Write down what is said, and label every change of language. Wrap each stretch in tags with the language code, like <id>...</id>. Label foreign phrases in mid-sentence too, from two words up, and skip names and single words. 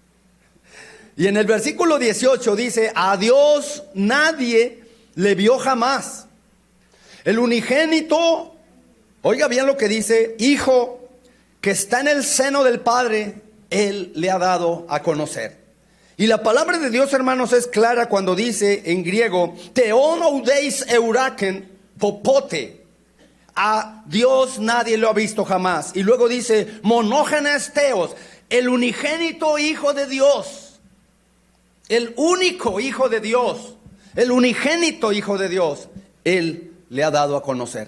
<es>Y en el versículo 18 dice: a Dios nadie le vio jamás. El unigénito, oiga bien lo que dice, Hijo que está en el seno del Padre, Él le ha dado a conocer. Y la palabra de Dios, hermanos, es clara cuando dice en griego:</es> <el>Θεὸν οὐδεὶς ἑώρακεν πώποτε.</el> <es>A Dios nadie lo ha visto jamás. Y luego dice:</es> <el>μονογενὴς θεός,</el> <es>el unigénito Hijo de Dios, el único Hijo de Dios, el unigénito Hijo de Dios, Él le ha dado a conocer.</es>